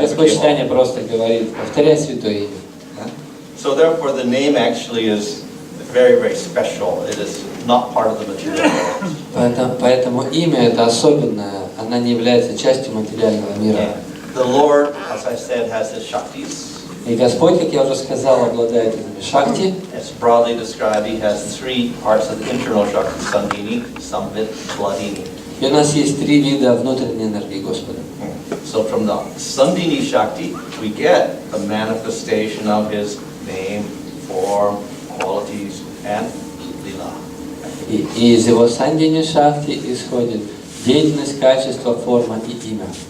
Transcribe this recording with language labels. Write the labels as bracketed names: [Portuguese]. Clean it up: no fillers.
[Russian] И Господь читания просто говорит, повторяй святое имя. [English] So therefore the name actually is very, very special. It is not part of the material world. [Russian] Поэтому имя это особенное, она не является частью материального мира. [English] The Lord, as I said, has his shaktis. [Russian] И Господь, как я уже сказал, обладает этими шакти. [English] As broadly described, he has three parts of the internal shakti: Sandhini, Samvit, Hladini. [Russian] И у нас есть три вида внутренней энергии Господа. [English] So from the Sandhini Shakti, we get the manifestation of his name, form, qualities, and lila. [Russian] И из его Сандхини Шакти исходит деятельность, качество, форма и имя.